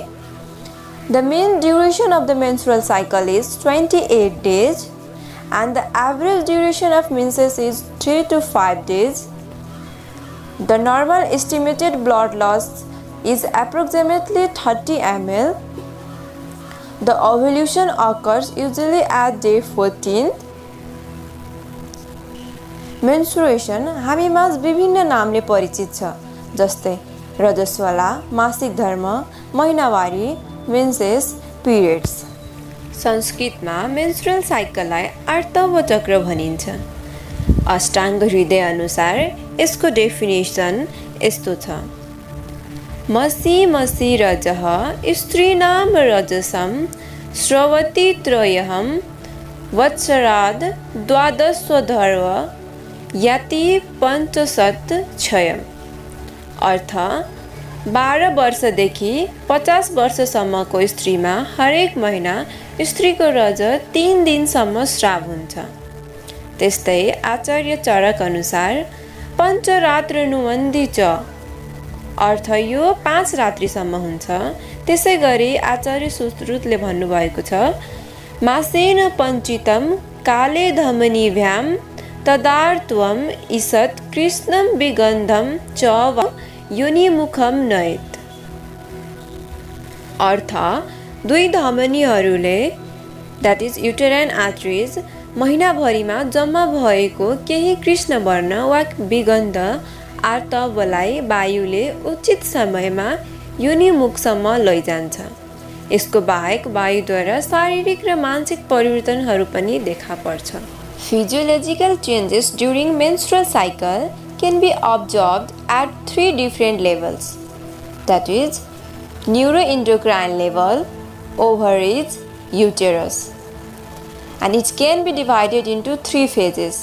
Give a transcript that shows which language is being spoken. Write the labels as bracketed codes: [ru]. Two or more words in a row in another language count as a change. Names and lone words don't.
[en] The mean duration of the menstrual cycle is 28 days, and the average duration of menses is 3 to 5 days. The normal estimated blood loss is approximately 30 ml. The ovulation occurs usually at day 14. [ne] मेन्स्ट्रुएसन हामीमाझ विभिन्न नामले परिचित छ, जस्तै रजस्वला, मासिक धर्म, महिनावारी, मेन्सेस, पिरियड्स। संस्कृतमा [en] menstrual cycleलाई [ne] आर्तव चक्र भनिन्छ। अष्टाङ्ग हृदय अनुसार यसको डेफिनेसन यस्तो छ: [sa] मसी मसी रजः स्त्रीणाम रजसं स्रवति त्रयः वत्सराद द्वादशोर्ध्व याति पञ्चशत क्षयम्। [ne] अर्थ 12 वर्षदेखि 50 वर्षसम्मको स्त्रीमा हरेक महिना स्त्रीको रजत 3 दिनसम्म स्राव हुन्छ। त्यस्तै आचार्य चरक अनुसार [sa] पञ्चरात्र नुवन्दी च, [ne] अर्थ यो 5 रात्रिसम्म हुन्छ। त्यसै गरी आचार्य सुश्रुतले भन्नुभएको छ: [sa] मासेन पञ्चितं काले धमनीभ्यां तदार्त्वम् ईषत् कृष्णं विगन्धं च वा योनिमुखम नयेत्। [ne] अर्थ 2 धमनीहरूले, [en] that is uterine arteries, [ne] महिनाभरिमा जम्मा भएको केही कृष्ण वर्ण वा विगन्ध आर्तवलाई वायुले उचित समयमा योनिमुखसम्म लैजान्छ। यसको बाहेक वायुद्वारा शारीरिक र मानसिक परिवर्तनहरू पनि देखा पर्छ। [en] Physiological changes during menstrual cycle can be observed at 3 different levels, that is neuroendocrine level, ovaries, uterus, and it can be divided into 3 phases.